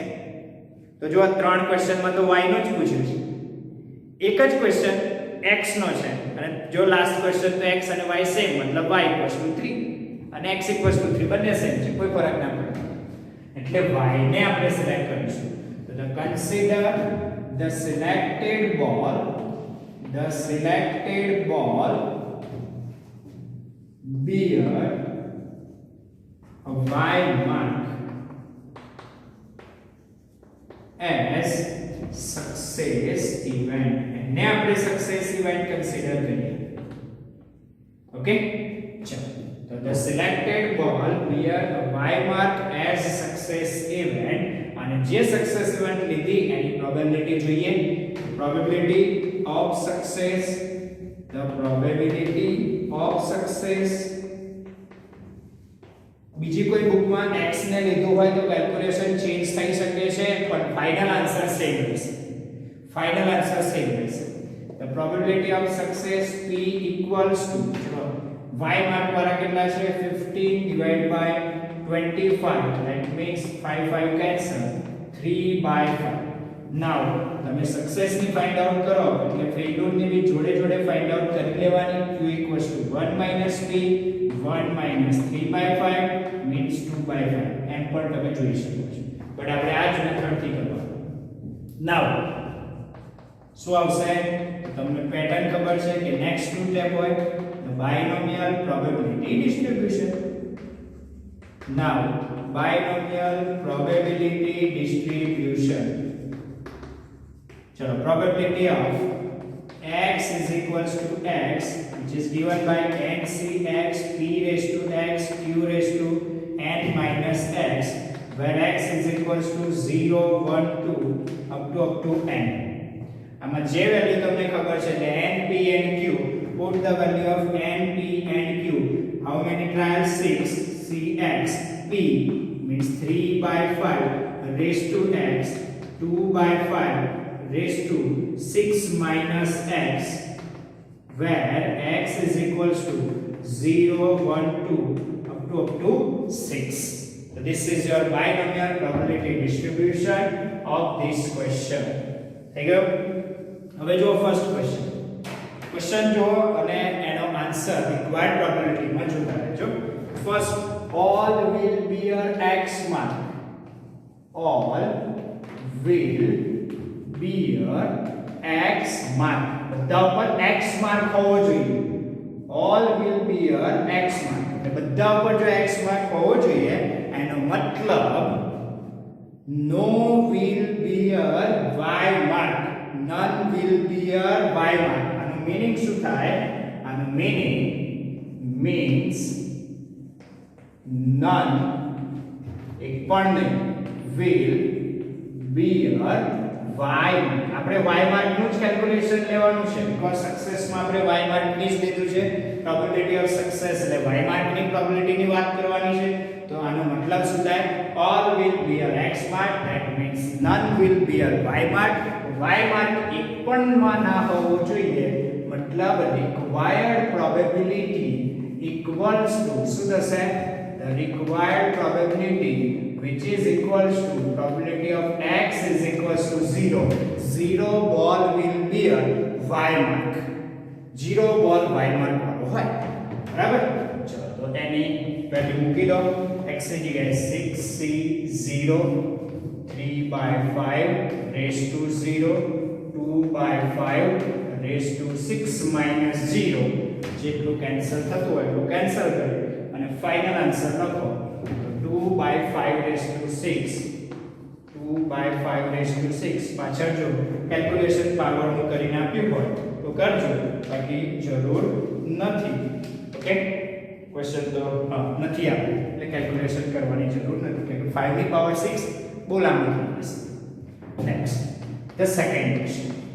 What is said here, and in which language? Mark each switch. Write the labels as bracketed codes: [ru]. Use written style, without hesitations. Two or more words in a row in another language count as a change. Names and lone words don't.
[gu] તો જો આ ત્રણ ક્વેશ્ચનમાં તો y નો જ પૂછ્યું છે, એક જ ક્વેશ્ચન x નો છે, અને જો લાસ્ટ ક્વેશ્ચન તો x અને y સેમ, મતલબ y 3 અને x 3 બંને સેમ છે, કોઈ ફરક ના પડે. એટલે y ને આપણે સિલેક્ટ કરીશું. [en] તો consider the selected ball bear a y mark as success event. [gu] એને આપણે [en] success event [gu] કન્સિડર કરીએ. [en] ઓકે, [gu] ચલો. તો [en] the selected ball bear a y mark as success event, [gu] અને જે [en] success event [gu] લીધી એની પ્રોબેબિલિટી જોઈએ. [en] probability of success, the probability of success. [gu] બીજી કોઈ બુકમાં x ને લીધું હોય તો કેલ્ક્યુલેશન ચેન્જ થઈ શકે છે, પણ [en] final answer [gu] સેમ રહેશે. [en] the probability of success p equals to, [gu] ચલો y માર્ક વાળા કેટલા છે, [en] 15 divided by 25, that means 5 5 cancel, 3/5. [gu] now તમે સક્સેસ ની [en] find out [gu] કરો એટલે ફેલ્યુર ની બી જોડે જોડે [en] find out [gu] કરી લેવાની. [en] q equals to 1 minus p, 1 minus 3 by 5 means 2 by 5 [gu] એમ પણ તમે જોઈ શકો છો બટ આપણે આ જ મેથડથી કરવાનું નાઉ શું આવશે તમને પેટર્ન ખબર છે કે [en] next two step [gu] હોય તો [en] binomial probability distribution now binomial probability distribution [gu] ચલો [en] probability of x is equals to x which is given by ncx p raised to x q raised to n minus x where x is equals to 0 1 2 up to n [gu] આમાં જે વેલ્યુ તમને ખબર છે એટલે [en] n p and q put the value of n p and q how many trials 6 cx p means 3 by 5 raised to x 2 by 5 raised to 6 minus x where x is equals to 0 1 2 up to 6 so this is your binomial probability distribution of this question [gu] થઈ ગયો હવે જો [en] first question [gu] જો અને એનો [en] answer required probability [gu] માં જોતા [en] રહેજો ફર્સ્ટ all will bear x mark all will bear x mark [gu] બધા ઉપર [en] x mark [gu] હોવો જોઈએ [en] all will bear x mark [gu] એટલે બધા ઉપર જો [en] x mark [gu] હોવો જોઈએ એનો મતલબ [en] no will bear y mark none will bear y mark [gu] આનો મીનિંગ શું થાય આનો મીનિંગ means none એક પણ નહીં [en] will bear y [gu] આપણે y માર્ક નું જ કેલ્ક્યુલેશન લેવાનું છે બીકોઝ સક્સેસ માં આપણે y માર્ક ની જ લીધું છે [en] probability of success [gu] એટલે y માર્ક ની પ્રોબેબિલિટી ની વાત કરવાની છે તો આનો મતલબ શું થાય [en] all will bear x mark that means none will bear y mark y mark [gu] એક પણ માં ના હોવો જોઈએ મતલબ [en] required probability equals to [gu] શું થશે [en] the required probability which is equals to probability of x is equals to 0 ball will bear y mark 0 ball y mark [gu] વાળો હોય બરાબર ચલો તો એની વેલ્યુ મૂકી દો [en] x [gu] ની જગ્યાએ [en] 6c0 3 by 5 raised to 0 2 by 5 raised to 6 minus 0 [gu] જેટલું કેન્સલ થતું હોય એટલું કેન્સલ કરી અને [en] final answer [gu] લખો [en] 2 by 5 raised to 6 2 by 5 raised to 6 [gu] પાછળ જો કેલ્ક્યુલેશન પાવર નું કરીને આપ્યું હોય તો કરજો બાકી જરૂર નથી ઓકે ક્વેશ્ચન તો નથી આપ્યું એટલે કેલ્ક્યુલેશન કરવાની જરૂર નથી કે 5 ની પાવર 6 બહુ લાંબુ થઈ જશે [en] next the second question